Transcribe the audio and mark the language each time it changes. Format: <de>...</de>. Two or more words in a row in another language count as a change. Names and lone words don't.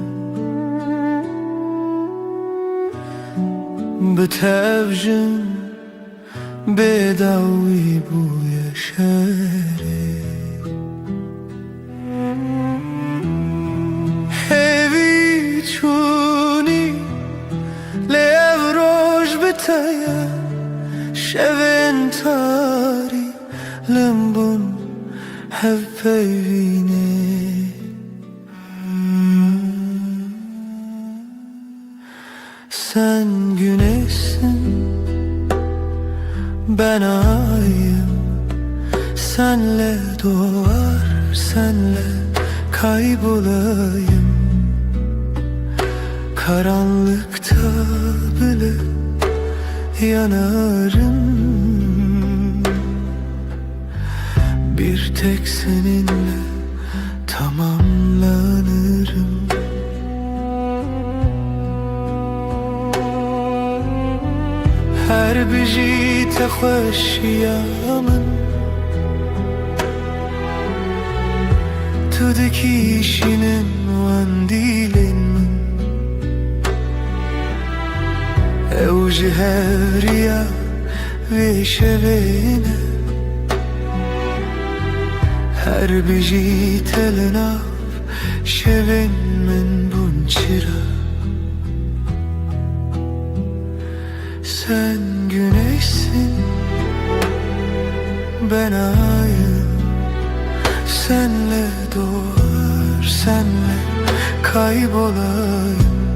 <ku>bi tevjin bêdawî bûye şerê hêvî çûnî lê ev roj bi te ye şevên tarî limbûn hev peyvînê</ku> <tr>sen güneşsin ben ayım senle doğar senle kaybolayım karanlıkta bile yanarım bir tek seninle tamamlanırım</tr> <ku>her bijî te xweşiya min tu dikîşînin wendîlên min ew ji hevriya vê şevêne her bijî te li nav şevên min bûn çira</ku> <tr>sen güneşsin ben ayım senle doğar senle kaybolayım</tr>